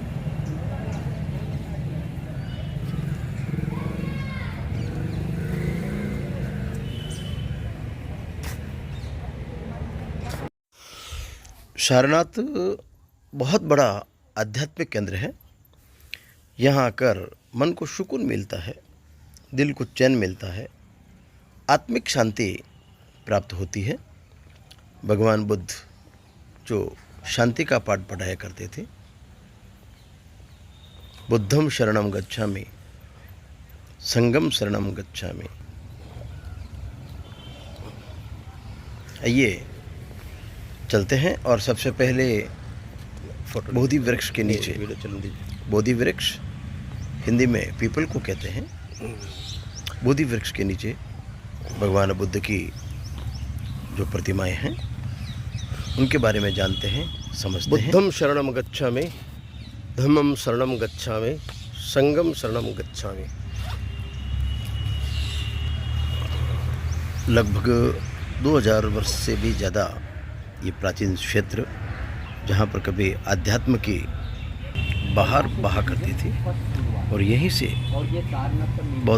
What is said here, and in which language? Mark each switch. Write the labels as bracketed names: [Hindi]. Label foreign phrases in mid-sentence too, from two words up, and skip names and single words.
[Hindi] सारनाथ बहुत बड़ा आध्यात्मिक केंद्र है। यहाँ आकर मन को सुकून मिलता है, दिल को चैन मिलता है, आत्मिक शांति प्राप्त होती है। भगवान बुद्ध जो शांति का पाठ पढ़ाया करते थे, [Pali] बुद्धम शरणम गच्छामि, संगम शरणम गच्छामि। [Hindi] आइए चलते हैं और सबसे पहले बोधि वृक्ष के नीचे, बोधि वृक्ष हिंदी में पीपल को कहते हैं, बोधि वृक्ष के नीचे भगवान बुद्ध की जो प्रतिमाएं हैं उनके बारे में जानते हैं, समझते हैं। [Pali] बुद्धम शरणम गच्छामि, धम्मम शरणम गच्छामि, संगम शरणम गच्छामि। [Hindi] लगभग 2000 वर्ष से भी ज़्यादा ये प्राचीन क्षेत्र, जहाँ पर कभी आध्यात्म की बाहर बहा करती थी और यहीं से और ये सारनाथ का मेन